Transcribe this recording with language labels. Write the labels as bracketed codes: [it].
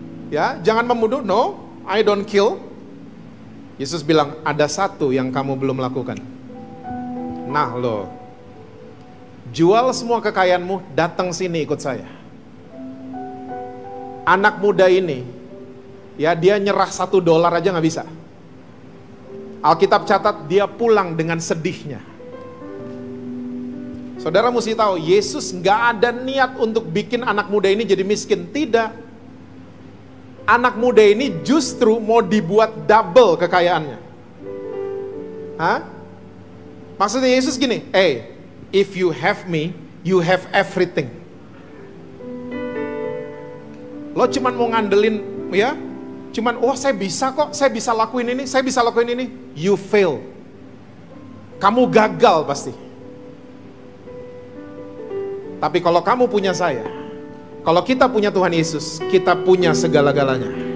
[id] Ya, jangan membunuh, [en] no, I don't kill. [id] Yesus bilang, ada satu yang kamu belum lakukan. Nah lo, jual semua kekayaanmu, datang sini ikut saya. Anak muda ini, ya dia nyerah $1 aja gak bisa. Alkitab catat dia pulang dengan sedihnya. Saudara mesti tahu, Yesus gak ada niat untuk bikin anak muda ini jadi miskin. Tidak. Anak muda ini justru mau dibuat double kekayaannya. Maksudnya Yesus gini, [en] if you have me, you have everything. [id] Lo cuman mau ngandelin, ya, cuman, saya bisa kok, saya bisa lakuin ini, saya bisa lakuin ini. [en] You fail. [id] Kamu gagal pasti. Tapi kalau kamu punya saya, kalau kita punya Tuhan Yesus, kita punya segala-galanya.